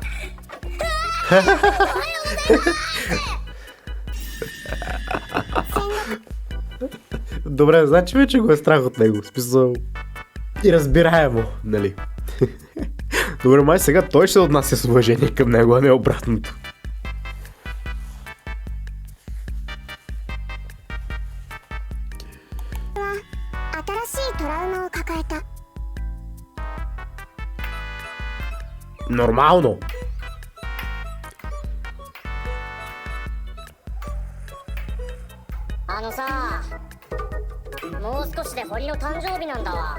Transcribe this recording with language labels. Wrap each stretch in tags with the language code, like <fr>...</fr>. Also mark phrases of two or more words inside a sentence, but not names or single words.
<bg>Добре, значи вече го е страх от него, в смисъл и разбираемо, нали. Добре, май сега той ще се отнася с уважение към него, а не обратното.</bg> <ja>新しいトラウマを抱えた。</ja> <bg>Нормално.</bg> <ja>あのさ、もう少しで堀の誕生日なんだわ。</ja>